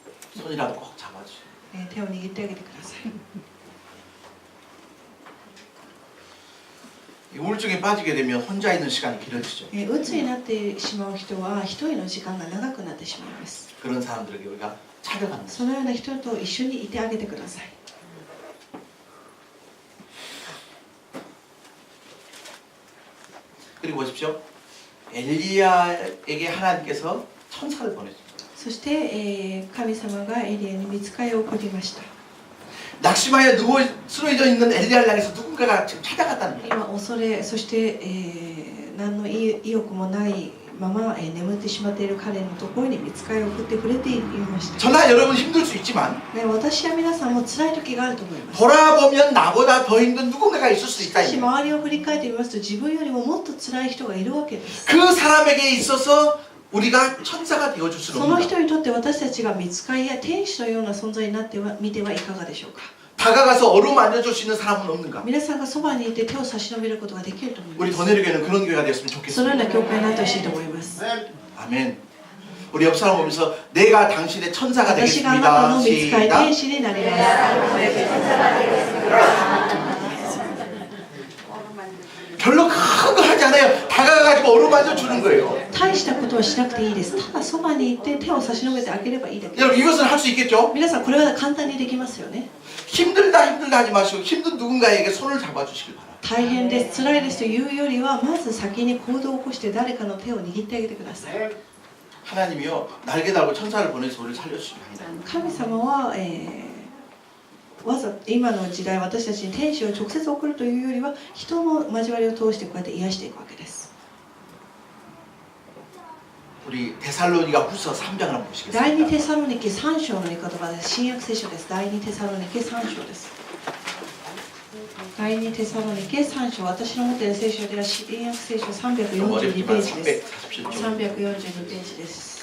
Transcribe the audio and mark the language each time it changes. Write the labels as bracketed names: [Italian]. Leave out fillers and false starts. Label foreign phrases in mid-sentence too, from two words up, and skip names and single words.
[Korean] 손이라도 꼭 잡아주세요. [Japanese] 手を握ってあげてください。 [Korean] 이 우울증에 빠지게 되면 혼자 있는 시간이 길어지죠. [Japanese] うつになってしまう人は一人の時間が長くなってしまいます。 [Korean] 그런 사람들에게 우리가 찾아가는 거죠. [Japanese] そのような人と一緒にいてあげてください。 [Korean] 그리고 보십시오. 엘리야에게 하나님께서 천사를 보내셨어요. [Japanese] そして、神様がエリアに御使いを送りました。 [Korean] 낙심하여 쓰러져 있는 엘리야를 향해서 누군가가 지금 찾아갔다는 거예요. [Japanese] 今恐れ、そして、何の意欲もないまま、眠ってしまっている彼のところに御使いを送ってくれていました。 [Korean] 저나 여러분 힘들 수 있지만 [Japanese] 私や皆さんも辛い時があると思います。 [Korean] 돌아보면 나보다 더 힘든 누군가가 있을 수 [Japanese] し [Korean] 있다. [Japanese] かし周りを振り返ってみますと自分よりももっと辛い人がいるわけです。 [Korean] 그 사람에게 있어서 우리가 천사가 되어줄 [Japanese] そ [Korean] 수는 [Japanese] の [Korean] 없다. [Japanese] 人にとって私たちが御使いや天使のような存在になってはみてはいかがでしょうか。 다가가서 어루만져줄 수 있는 사람은 없는가? 皆さんがそばにいて手を差し伸べることができると思い [Korean] 우리 [Japanese] ます。 [Korean] 더내르교회는 그런 교회가 되었으면 [Japanese] そのよう [Korean] 좋겠습니다. [Japanese] な教会になってほしいと思います。 [Korean] 아멘. 우리 옆 사람 보면서 내가 당신의 천사가 [Japanese] 私があなたの [Korean] 되겠습니다. [Japanese] 御使い [Korean] 시작. [Japanese] 天使になります。 [Korean] 별로 큰 거 하지 않아요. 다가가가지고 어루만져 주는 거예요. [Japanese] 大したことはしなくていいです。ただそばにいて手を差し伸べてあげればいいだけです。 [Korean] 여러분 이것은 할 수 있겠죠? [Japanese] 皆さんこれは簡単にできますよね。 [Korean] 힘들다 하지 마시고 힘든 누군가에게 손을 잡아주시길 바랍니다. [Japanese] 大変です、辛いですというよりはまず先に行動を起こして誰かの手を握ってあげてください。 [Korean] 하나님이요 날개 달고 천사를 보내서 우리를 살려주시기 바랍니다. [Japanese] 神様は、わざ今の時代私たちに天使を直接送るというよりは人の交わりを通してこうやって癒していくわけです。 [Korean] 우리 데살로니가 후서 3장을 한번 [Japanese] 第2 [Korean] 보시겠습니다. [Japanese] テサロニケ3章の御言葉です。新約聖書です。第2テサロニケ3章です。第2テサロニケ3章、私の持っている聖書では新約聖書342ページです。 [Korean] 347쪽. [Japanese] 342ページです。